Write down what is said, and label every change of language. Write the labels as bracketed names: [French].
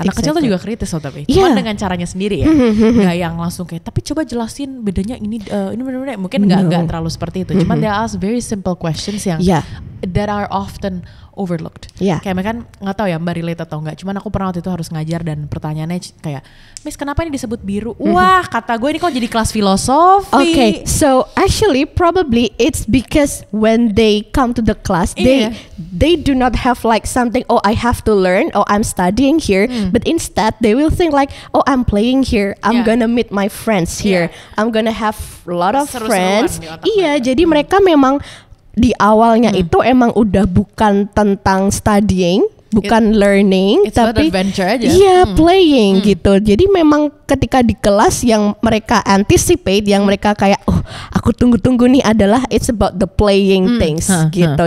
[Indonesian] Anak kecil tuh juga kritis loh, tapi cuman dengan caranya sendiri ya. Gak yang langsung kayak, tapi coba jelasin bedanya ini bener-bener. Mungkin gak terlalu seperti itu. Cuman [English] they ask very simple questions yang that are often overlooked. [Indonesian] Kayak mereka nggak tahu ya Mbak relate atau enggak. Cuman aku pernah waktu itu harus ngajar dan pertanyaannya kayak, Miss kenapa ini disebut biru? Wah kata gue ini kok jadi kelas filosofi. [English] So actually probably it's because when they come to the class, they do not have like something, I have to learn, I'm studying here, but instead they will think like, I'm playing here, I'm gonna meet my friends here, I'm gonna have a lot of friends. [Indonesian] Jadi mereka memang di awalnya itu emang udah bukan tentang [English] studying, [Indonesian] bukan learning, [English] it's [Indonesian] tapi adventure aja. Iya, playing gitu. Jadi memang ketika di kelas yang mereka anticipate, yang mereka kayak, oh aku tunggu-tunggu nih adalah [English] it's about the playing things [Indonesian] gitu.